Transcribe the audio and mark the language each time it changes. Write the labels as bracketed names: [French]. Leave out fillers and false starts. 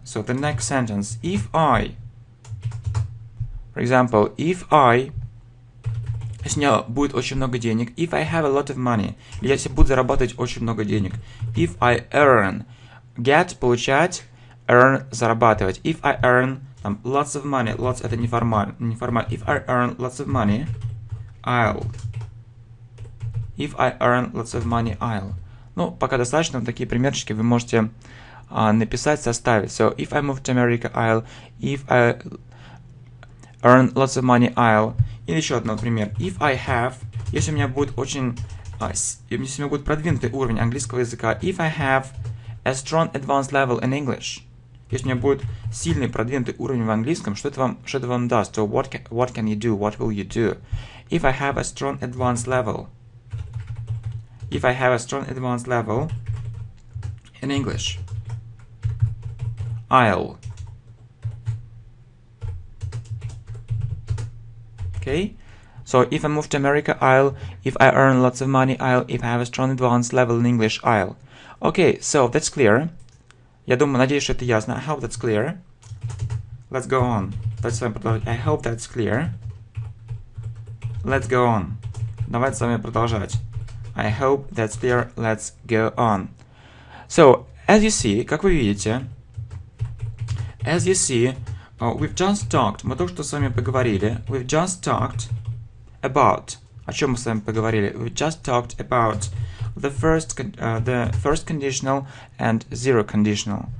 [English] So the next sentence, if I, for example, if I, [Russian] если у меня будет очень много денег, [English] if I have a lot of money, [Russian] или если буду зарабатывать очень много денег, [English] if I earn, get, [Russian] получать, [English] earn, [Russian] зарабатывать, [English] if I earn, там, lots of money, lots [Russian] это неформально, [English] if I earn lots of money, I'll, if I earn lots of money, I'll. [Russian] Ну, пока достаточно, такие примерчики вы можете написать, составить. [English] So, if I move to America, I'll, if I earn lots of money, I'll. [Russian] Или еще одно, например, [English] if I have, [Russian] если у меня будет очень, если у меня будет продвинутый уровень английского языка, [English] if I have a strong advanced level in English, [Russian] если у меня будет сильный продвинутый уровень в английском, что это вам даст? [English] So what can you do? What will you do? If I have a strong advanced level, if I have a strong advanced level in English, I'll. Okay, so if I move to America, I'll. If I earn lots of money, I'll. If I have a strong advanced level in English, I'll. Okay, so that's clear. [Russian] Я думаю, надеюсь, что это ясно. [English] I hope that's clear. Let's go on. [Russian] Давайте с вами продолжать. [English] I hope that's clear. Let's go on. [Russian] Давайте с вами продолжать. [English] I hope that's clear. Let's go on. So, as you see, [Russian] как вы видите, [English] as you see, we've just talked. [Russian] Мы только что с вами поговорили. [English] We've just talked about. [Russian] О чем мы с вами поговорили? [English] We've just talked about the first conditional and zero conditional.